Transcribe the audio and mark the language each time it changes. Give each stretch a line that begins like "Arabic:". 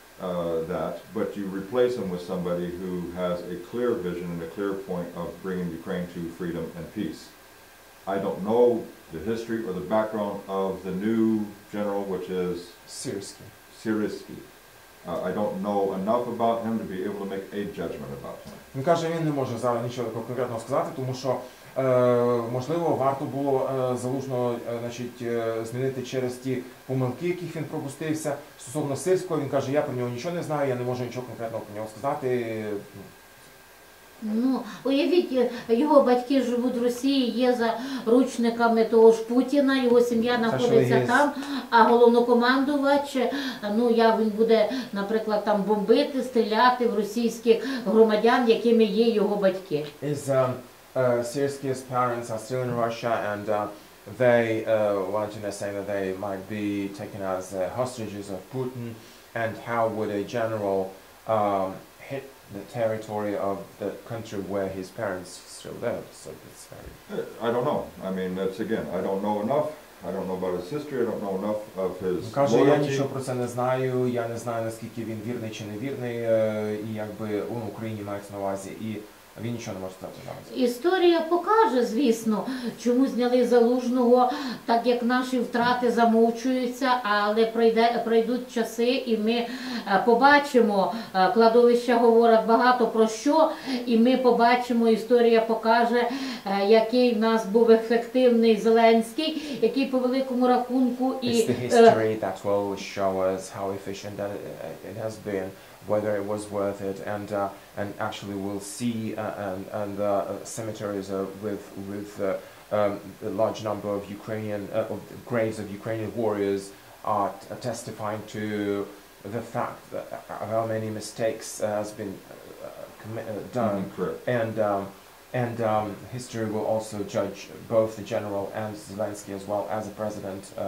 English: that, but you replace him with somebody who has a clear vision and a clear point of bringing Ukraine to freedom and peace. I don't know the history or the background of the new general, which is Syrsky. I don't know enough about him to be able to make a judgment about him.
Ukrainian: Він каже, він не може зараз нічого конкретного сказати, тому що можливо варто було Залужного змінити через ті помилки, яких він пропустився. Стосовно Сирського, він каже, я про нього нічого не знаю, я не можу нічого конкретного про нього сказати. Ну, уявіть, його батьки живуть в Росії, є заручниками того ж Путіна, його сім'я знаходиться там, а головнокомандувач, ну, він буде, наприклад, там бомбити, стріляти в російських громадян, якими є його батьки.
English: Syrsky's parents are still in Russia, and they, Valentina is saying that they might be taken as hostages of Putin, and how would a general hit the territory of the country where his parents still live? So it's very... I don't know. I mean, that's again, I don't know enough. I don't know about his history, I don't know enough of his loyalty.
Ukrainian: Каже, я нічого про це не знаю, я не знаю, наскільки він вірний чи не вірний, і якби він в Україні мається на увазі, і він нічого не може сказати зараз. Історія покаже, звісно, чому зняли Залужного, так як наші втрати замовчуються, але пройдуть часи і ми побачимо, кладовища говорять багато про що, і ми побачимо, історія покаже, який в нас був ефективний Зеленський, який по великому рахунку і...
English: It's the history that will show us how efficient it has been, whether it was worth it, and actually we'll see and the cemeteries with a large number of of graves of Ukrainian warriors are testifying to the fact that how many mistakes has been done, and history will also judge both the general and Zelensky as well as the president.